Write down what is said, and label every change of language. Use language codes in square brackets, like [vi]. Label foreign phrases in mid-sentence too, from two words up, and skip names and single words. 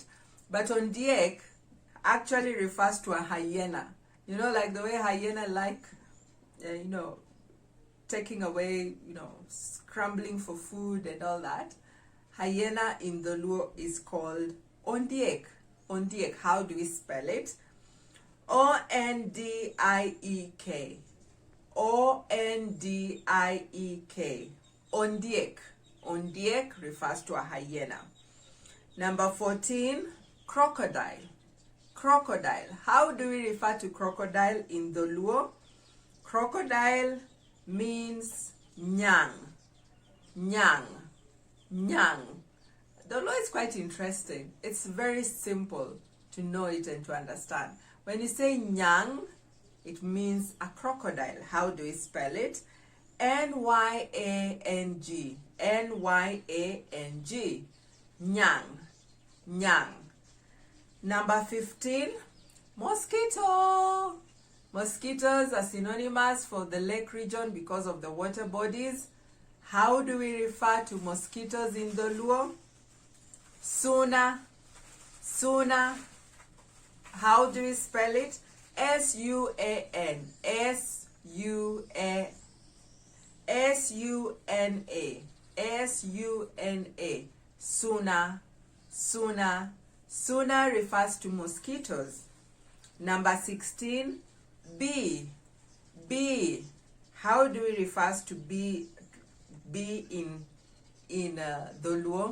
[en] But ondiek actually refers to a hyena. You know, like the way hyena like, you know, taking away, you know, scrambling for food and all that. Hyena in the Luo is called ondiek. Ondiek. How do we spell it? O-N-D-I-E-K. O-N-D-I-E-K. Ondiek. Ondiek refers to a hyena. Number 14, crocodile. Crocodile. How do we refer to crocodile in the Luo? Crocodile means nyang. [luo] Nyang. Nyang. [en] The Luo is quite interesting. It's very simple to know it and to understand. When you say nyang, it means a crocodile. How do we spell it? N-Y-A-N-G. N-Y-A-N-G. Nyang. Nyang. Number 15, mosquito. Mosquitoes are synonymous for the lake region because of the water bodies. How do we refer to mosquitoes in the Luo? [luo] Suna. Suna. [en] How do we spell it? S-U-A-N. S-U-A. S-U-N-A. S-U-N-A. Suna. Suna. Suna refers to mosquitoes. Number 16, bee. Bee. How do we refer to bee in the Luo?